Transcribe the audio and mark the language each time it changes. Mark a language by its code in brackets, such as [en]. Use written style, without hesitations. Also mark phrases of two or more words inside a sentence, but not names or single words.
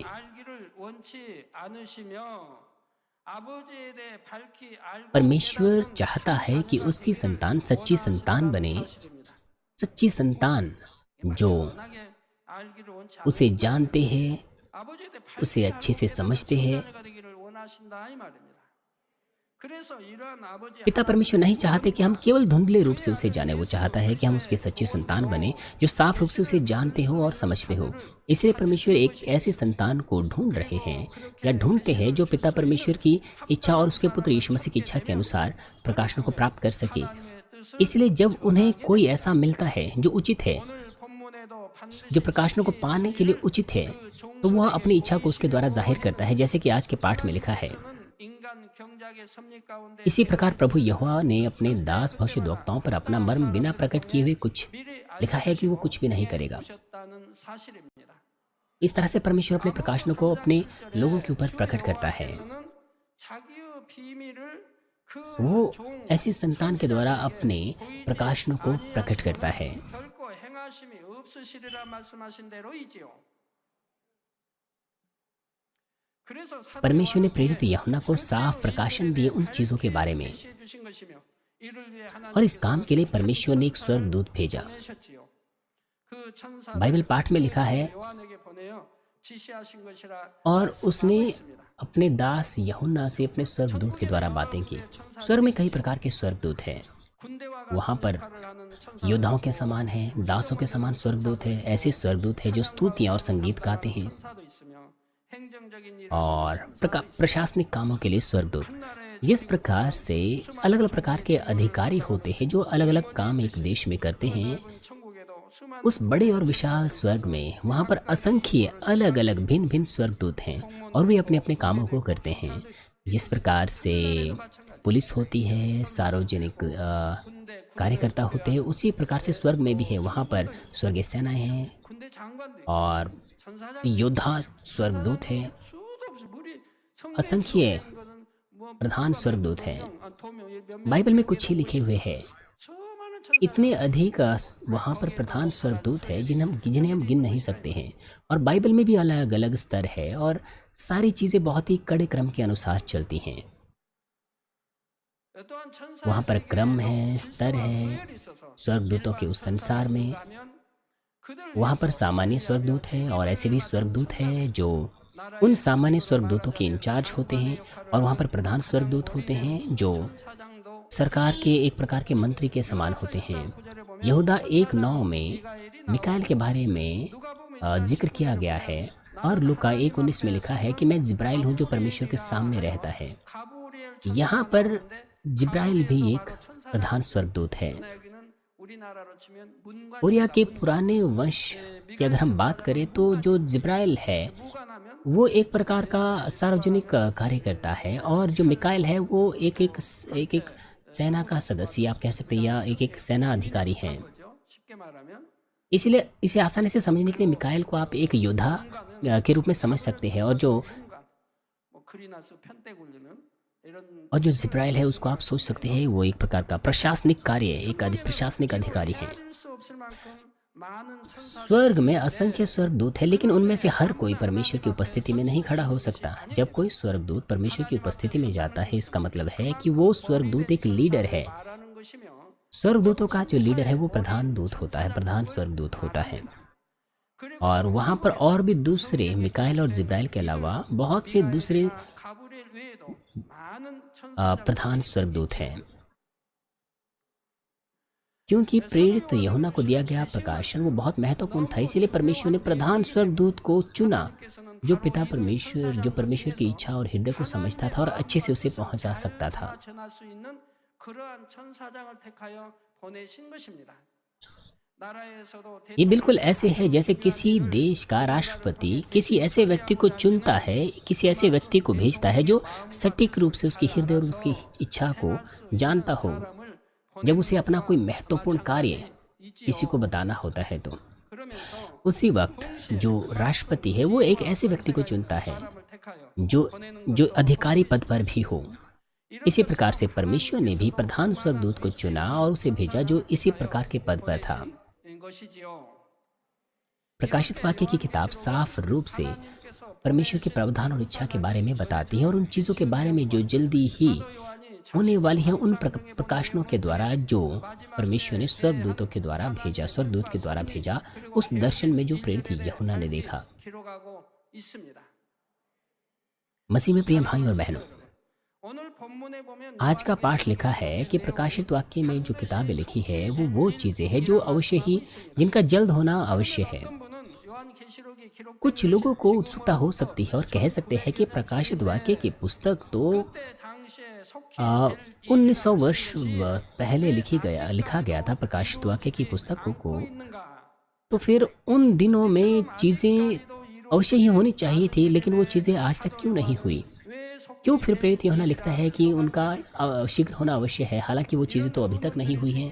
[ko] 알기를 원치 않으시며 아버지에 대해 밝히 알고 [hi] परमेश्वर चाहता है कि उसकी संतान सच्ची संतान बने, [ko] 사실입니다. [hi] सच्ची संतान जो [ko] 워낙에 알기를 원치 [hi] उसे जानते हैं, [ko] 아버지에 대해 [hi] उसे अच्छे से समझते हैं। [ko] 자녀가 되기를 원하신다 이 말입니다. 그래서 이러한 아버지 [hi] पिता परमेश्वर नहीं चाहते कि हम केवल धुंधले रूप से उसे जाने। वो चाहता है कि हम उसकी सच्ची संतान बने जो साफ रूप से उसे जानते हो और समझते हो। इसलिए परमेश्वर एक ऐसी संतान को ढूंढ रहे हैं या ढूंढते हैं जो पिता परमेश्वर की इच्छा और उसके पुत्र यीशु मसीह की इच्छा के अनुसार प्रकाशनों को प्राप्त कर सके। [ko] 뜻을 [hi] इसलिए जब उन्हें कोई ऐसा मिलता है जो उचित है, [ko] 오늘 본문에도 반드시 [hi] जो प्रकाशनों को पाने के लिए उचित है, तो वह अपनी इच्छा को उसके द्वारा जाहिर करता है, जैसे कि आज के पाठ में लिखा है। [ko] 인간 경작의 섭리 가운데 [hi] इसी प्रकार प्रभु यहोवा ने अपने दास भविष्यद्वक्ताओं पर अपना मर्म बिना प्रकट किए हुए कुछ [ko] 미리 [hi] लिखा है कि वो कुछ भी नहीं करेगा। [ko] 알려주셨다는 사실입니다. [hi] इस तरह से परमेश्वर अपने प्रकाशनों को अपने लोगों के ऊपर प्रकट करता है। [ko] 그래서는 자기의 비밀을 그 [hi] वो [ko] 종 [hi] ऐसी संतान के द्वारा अपने प्रकाशनों को प्रकट करता है। [ko] 결코 행하심이 없으시리라 말씀하신 대로이지요. 그래서 [hi] परमेश्वर ने प्रेरित यूहन्ना को साफ प्रकाशन दिए उन चीजों के बारे में, [ko] 계시해 주신 것이며 이를 위해 [hi] और इस काम के लिए परमेश्वर ने एक स्वर्गदूत भेजा। [ko] 보내셨지요. 그 천사 [hi] बाइबल पाठ में लिखा है, [ko] 요한에게 보내어 지시하신 것이라 [hi] और उसने [ko] 있습니다. [hi] अपने दास यूहन्ना से अपने स्वर्गदूत के द्वारा बातें की। स्वर्ग में कई प्रकार के स्वर्गदूत हैं। [ko] 군대와 [hi] वहाँ पर [ko] 역할을 하는 천사 [hi] योद्धाओं के समान हैं, दासों के समान स्वर्गदूत है। ऐसे स्वर्गदूत हैं जो स्तुतियाँ और संगीत गाते हैं, [ko] 천사도 있으며 행정적인 일을 [hi] और प्रशासनिक कामों के लिए स्वर्गदूत। जिस प्रकार से अलग अलग प्रकार के अधिकारी होते हैं जो अलग अलग काम एक देश में करते हैं, [ko] 천국에도 수많은 [hi] उस बड़े और विशाल स्वर्ग में वहाँ पर असंख्य अलग अलग भिन्न भिन्न स्वर्गदूत हैं, और वे अपने अपने कामों को करते हैं। जिस प्रकार से पुलिस होती है, सार्वजनिक [ko] 군대 [hi] कार्यकर्ता होते हैं, उसी प्रकार से स्वर्ग में भी है। वहाँ पर स्वर्गीय सेनाएं हैं [ko] 군대 장관도 있고 [hi] और [ko] 천사장 [hi] योद्धा स्वर्गदूत है, [ko] 수도 없이 물이 [hi] असंख्य प्रधान स्वर्गदूत हैं। बाइबल में कुछ ही लिखे हुए हैं। [ko] 수많은 천사 [hi] इतने अधिक वहाँ पर प्रधान स्वर्गदूत है जिन्हें हम गिन नहीं सकते हैं। और बाइबल में भी अलग अलग स्तर है, और सारी चीज़ें बहुत ही कड़े क्रम के अनुसार चलती हैं। [ko] 또한 천사 [hi] वहाँ पर क्रम है, स्तर है स्वर्गदूतों के उस संसार में। वहाँ पर सामान्य स्वर्गदूत है, और ऐसे भी स्वर्गदूत हैं जो उन सामान्य स्वर्गदूतों के इंचार्ज होते हैं, और वहाँ पर प्रधान स्वर्गदूत होते हैं जो [ko] 사장도 [hi] सरकार के एक प्रकार के मंत्री के समान होते हैं। यहूदा 1:9 में मिकाएल के बारे में जिक्र किया गया है, और लूका 1:19 में लिखा है कि मैं जिब्राइल हूँ जो परमेश्वर के सामने रहता है। [ko] 가브리엘 [hi] यहाँ पर जिब्राइल भी एक प्रधान स्वर्गदूत है। [ko] 여기는 우리나라로 치면 문관 [hi] कोरिया के पुराने वंश की अगर हम बात करें तो जो जिब्राइल है [ko] 무관하면 [hi] वो एक प्रकार का सार्वजनिक कार्यकर्ता है, और जो मिकाएल है वो एक सेना का सदस्य आप कह सकते हैं, या एक सेना अधिकारी हैं। [ko] 거죠. 쉽게 말하면 [hi] इसलिए इसे आसानी से समझने के लिए मिकाएल को आप एक योद्धा के रूप में समझ सकते हैं, और [ko] 문관 뭐 크리나스 편대 굴리는 이런 [hi] जो जिब्राइल है उसको आप सोच सकते हैं वो एक प्रकार का प्रशासनिक कार्य, प्रशासनिक अधिकारी है। [ko] 헤아릴 수 없을 만큼 많은 천사 [hi] स्वर्ग में असंख्य स्वर्गदूत है, लेकिन उनमें से हर कोई परमेश्वर की उपस्थिति में नहीं खड़ा हो सकता। जब कोई स्वर्गदूत परमेश्वर की उपस्थिति में जाता है, इसका मतलब है कि वो स्वर्गदूत एक लीडर है। [ko] 말하는 것이며 [hi] स्वर्गदूतों का जो लीडर है वो प्रधान दूत होता है, प्रधान स्वर्गदूत होता है। [ko] 그리고 [hi] और वहाँ पर और भी दूसरे मिकाएल और जिब्राइल के अलावा बहुत से दूसरे [ko] 가브리엘 외에도 많은 천사 [hi] प्रधान स्वर्गदूत हैं। क्योंकि प्रेरित यूहन्ना को दिया गया प्रकाशन वो बहुत महत्वपूर्ण था, इसीलिए परमेश्वर ने प्रधान स्वर्गदूत को चुना, जो पिता परमेश्वर, जो परमेश्वर की इच्छा और हृदय को समझता था और अच्छे से उसे पहुंचा सकता था। [ko] 전할 수 있는 그러한 천사장을 택하여 보내신 것입니다. 나라에서도 [hi] ये बिल्कुल ऐसे है जैसे किसी देश का राष्ट्रपति किसी ऐसे व्यक्ति को चुनता है, किसी ऐसे व्यक्ति को भेजता है जो सटीक रूप से उसकी हृदय और उसकी इच्छा को जानता हो। जब उसे अपना कोई महत्वपूर्ण कार्य किसी को बताना होता है तो [ko] 그러면서 [hi] उसी वक्त जो राष्ट्रपति है वो एक ऐसे व्यक्ति को चुनता है [ko] 사람을 택하여 [hi] जो जो अधिकारी पद पर भी हो। इसी प्रकार से परमेश्वर ने भी प्रधान स्वर्गदूत को चुना और उसे भेजा जो इसी प्रकार के पद पर था। [ko] 인 것이지요. [hi] प्रकाशित वाक्य की किताब साफ रूप से परमेश्वर के प्रावधान और इच्छा के बारे में बताती है और उन चीज़ों के बारे में जो जल्दी ही [ko] 요한이 [hi] होने वाली हैं, उन प्रकाशनों के द्वारा जो परमेश्वर ने स्वर्गदूतों के द्वारा भेजा, स्वर्गदूत के द्वारा भेजा, उस दर्शन में जो प्रेरित यूहन्ना ने देखा। [ko] 기록하고 있습니다. [hi] मसीह में प्रिय भाई और बहनों, [ko] 오늘 본문에 보면 [hi] आज का पाठ लिखा है कि प्रकाशित वाक्य में जो किताबें लिखी है वो चीज़ें हैं जो अवश्य ही, जिनका जल्द होना अवश्य है। [ko] 어떤 분은 요한계시록이 기록된 [hi] कुछ लोगों को उत्सुकता हो सकती है और कह सकते हैं कि प्रकाशित वाक्य की पुस्तक तो [ko] 그때 당시에 속히 [hi] 1900 वर्ष पहले लिखा गया था प्रकाशित वाक्य की पुस्तकों को, [ko] 있는가? [hi] तो फिर उन दिनों में चीज़ें अवश्य ही होनी चाहिए थी, लेकिन वो चीज़ें आज तक क्यों नहीं हुई? [ko] 왜 속히 [hi] क्यों फिर प्रेरित यूहन्ना लिखता है कि उनका शीघ्र होना अवश्य है, हालांकि वो चीज़ें तो अभी तक नहीं हुई हैं।